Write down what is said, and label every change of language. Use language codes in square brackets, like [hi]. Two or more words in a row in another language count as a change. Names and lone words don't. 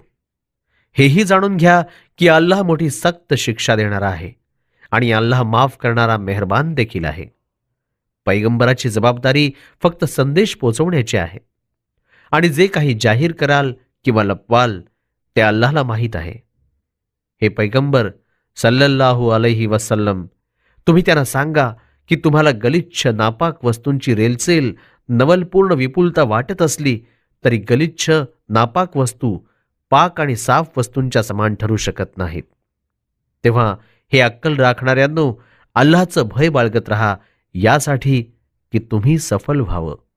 [mr] हेही जाणून घ्या की अल्लाह मोठी सक्त शिक्षा देणारा आहे, आणि अल्लाह माफ करणारा मेहरबान देखील आहे. पैगंबराची जबाबदारी फक्त संदेश पोहोचवण्याची आहे, आणि जे काही जाहीर कराल किंवा लपवाल ते अल्लाहला माहीत आहे. हे पैगंबर [ar] صلى الله عليه وسلم, [mr] तुम्ही त्यांना सांगा की तुम्हाला गलिच्छ नापाक वस्तूंची रेलचेल नवलपूर्ण विपुलता वाटत असली तरी गलिच्छ नापाक वस्तू पाक आणि साफ वस्तूंच्या समान ठरू शकत नाहीत. तेव्हा हे अक्कल राखणाऱ्यांनो, अल्लाहचं भय बाळगत रहा, यासाठी की तुम्ही सफल व्हावं.